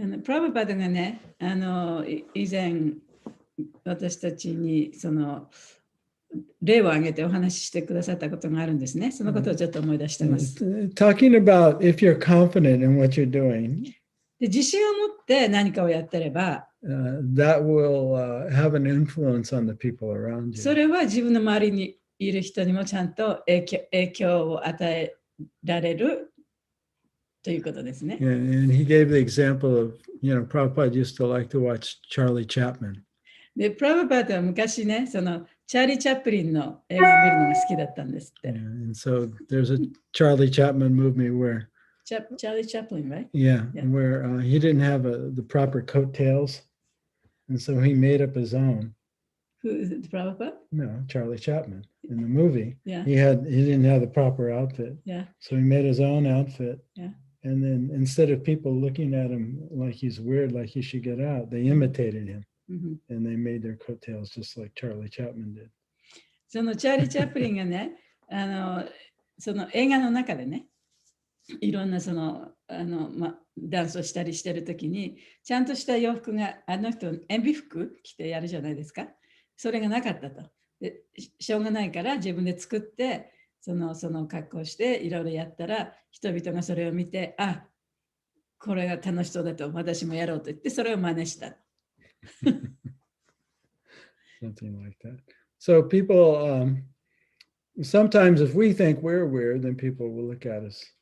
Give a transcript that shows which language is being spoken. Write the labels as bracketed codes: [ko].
[ja] プラブパダがね、以前私たちにその例を挙げてお話ししてくださったことがあるんですね。そのことをちょっと思い出してます。 [en] Talking about if you're confident in what you're doing, [ja] で自信を持って何かをやってれば、 [en] that will have an influence on the people around you. [ja] それは自分の周りにいる人にもちゃんと影響を与えられるということですね。 [en] And he gave the example of, Prabhupada used to like to watch Charlie Chaplin. [ja] で、プラブパートは昔ね、そのチャーリー・チャップリンの映画を見るのが好きだったんですって。 [en] And so there's a Charlie Chaplin movie where Charlie Chaplin, right? Yeah. Where he didn't have the proper coattails, and so he made up his own. Who is it, Prabhupada? No, Charlie Chaplin. In the movie, Yeah. he didn't have the proper outfit. Yeah. So he made his own outfit. Yeah. And then instead of people looking at him like he's weird, like he should get out, they imitated him. Mm-hmm. And they made their coattails just like Charlie Chaplin did. [ja] そのチャーリー・チャップリンがね、その映画の中でね、いろんなそのダンスをしたりしてるときに、ちゃんとした洋服があの人塩ビ服着てやるじゃないですか。それがなかったと。でしょうがないから自分で作ってその格好していろいろやったら人々がそれを見て、あ、これが楽しそうだと私もやろうと言ってそれを真似した。 [en] Something like that. So people, sometimes if we think we're weird, then people will look at us.